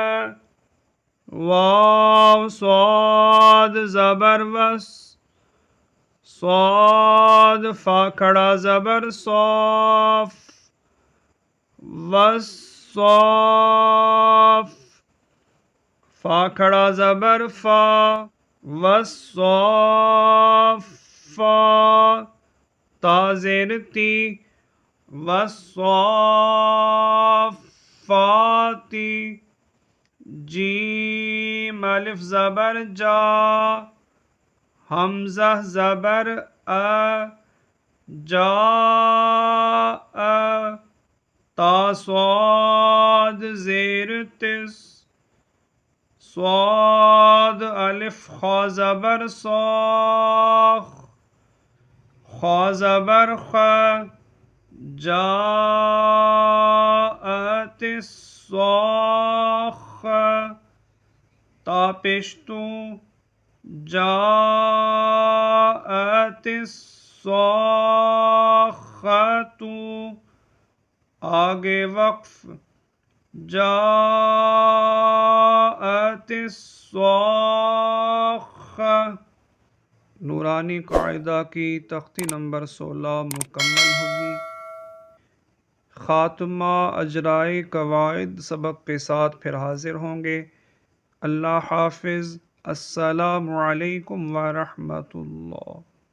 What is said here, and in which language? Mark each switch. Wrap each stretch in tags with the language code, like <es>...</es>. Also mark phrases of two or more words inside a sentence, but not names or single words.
<ur>واو صاد زبر وس، صاد فا کھڑا زبر صاف، وصاف، فا کھڑا زبر فا، وصافا، تا زیر تی، وصافاتی، جیم الف زبر جا، حمزہ زبر جا، تا صاد زیر تس، صاد الف خا زبر صاخ، خا زبر خا،</ur> <ar>جاءت الصاخة،</ar> <ur>تا پشتو،</ur> <ar>جاءت الصاخة،</ar> <ur>آگے وقف،</ur> <ar>جاءت الصاخة۔</ar> <ur>نورانی قاعدہ کی تختی نمبر 16 مکمل ہوگی۔ خاتمہ اجرائے قواعد سبق کے ساتھ پھر حاضر ہوں گے۔ اللہ حافظ۔</ur> <ar>السلام علیکم ورحمۃ اللہ۔</ar>